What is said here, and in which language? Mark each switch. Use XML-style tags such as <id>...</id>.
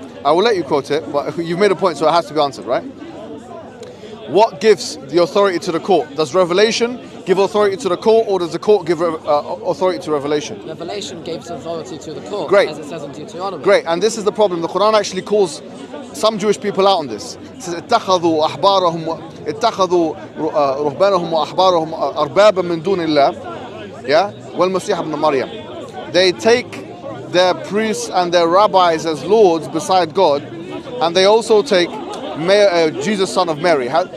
<en>I will let you quote it, but you've made a point, so it has to be answered, right? What gives the authority to the court? Does revelation give authority to the court, or does the court give authority to revelation? Revelation gives authority to the court, Great. as it says in Deuteronomy. Great, and this is the problem. The Quran actually calls some Jewish people out on this. It says</en> <ar>اتخذوا أحبارهم اتخذوا رهبانهم وأحبارهم أربابا من دون الله.</ar> <en>Yeah,</en> <ar>والمسيح ابن مريم.</ar> <en>They take their priests and their rabbis as lords beside God, and they also take Jesus, son of Mary.</en>